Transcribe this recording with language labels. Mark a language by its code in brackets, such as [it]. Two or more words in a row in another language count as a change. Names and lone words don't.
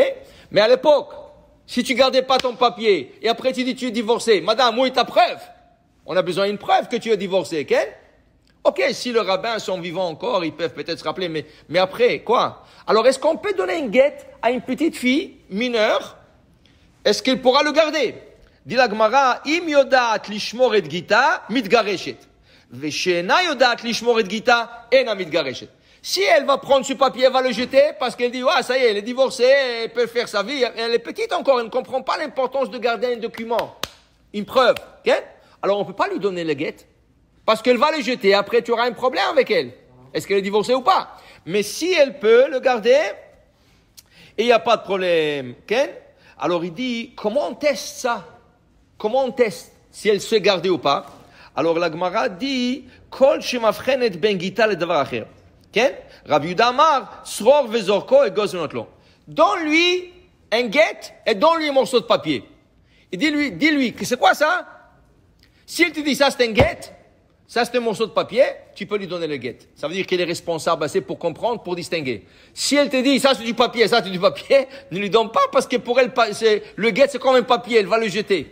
[fr] Mais à l'époque, si tu gardais pas ton papier, et après tu dis tu es divorcé, madame, où est ta preuve? On a besoin d'une preuve que tu es divorcé, ok? Ok, si les rabbins sont vivants encore, ils peuvent peut-être se rappeler, mais après, quoi? Alors, est-ce qu'on peut donner une guette à une petite fille mineure? Est-ce qu'elle pourra le garder? Dit la Gemara, [he] אם יודעת לשמור את גיטה, מתגרשת. ושאינה יודעת לשמור את גיטה, אינה מתגרשת. [fr] Si elle va prendre ce papier, elle va le jeter parce qu'elle dit, ouais, ça y est, elle est divorcée, elle peut faire sa vie, elle est petite encore, elle ne comprend pas l'importance de garder un document, une preuve, ok? Alors on ne peut pas lui donner le guet, parce qu'elle va le jeter, après tu auras un problème avec elle. Est-ce qu'elle est divorcée ou pas? Mais si elle peut le garder, et il n'y a pas de problème, ok? Alors il dit, comment on teste ça? Comment on teste si elle se garder ou pas? Alors la Gemara dit, [he] כל שמבחנת בין גיטה לדבר אחר. רבי יהודה אמר, צרור וזורקו את אגוז ונוטלו. [fr] Donne-lui un guet et donne-lui un morceau de papier. Et dis-lui, que c'est quoi ça? Si elle te dit ça c'est un guet, ça c'est un morceau de papier, tu peux lui donner le guet. Ça veut dire qu'elle est responsable assez pour comprendre, pour distinguer. Si elle te dit ça c'est du papier, ça c'est du papier, ne lui donne pas parce que pour elle, le guet c'est comme un papier, elle va le jeter.